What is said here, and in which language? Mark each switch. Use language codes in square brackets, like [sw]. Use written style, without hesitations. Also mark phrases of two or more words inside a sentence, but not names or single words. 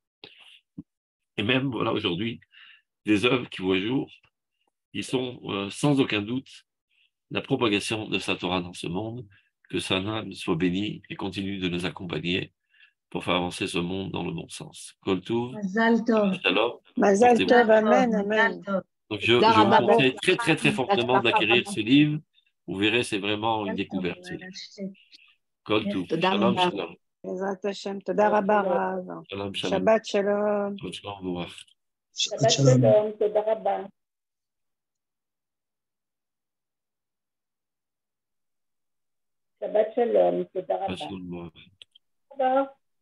[fr] Et même, voilà, aujourd'hui, des œuvres qui voient jour, qui sont sans aucun doute la propagation de sa Torah dans ce monde, que sa âme soit bénie et continue de nous accompagner pour faire avancer ce monde dans le bon sens. [he] כל טוב, מזל טוב. Shalom, Mazal [fr] portez-vous [he] Tov, [fr] bien. [he] אמן, אמן. [fr] Donc je vous conseille très très très fortement d'acquérir ce livre. Vous verrez, c'est vraiment une découverte. [he] כל טוב, שלום, שלום. בעזרת השם, תודה רבה רב. שלום, שלום. שבת שלום. Shalom, שבת שלום, תודה רבה. שבת שלום, תודה רבה. Shalom. [fr] Au revoir.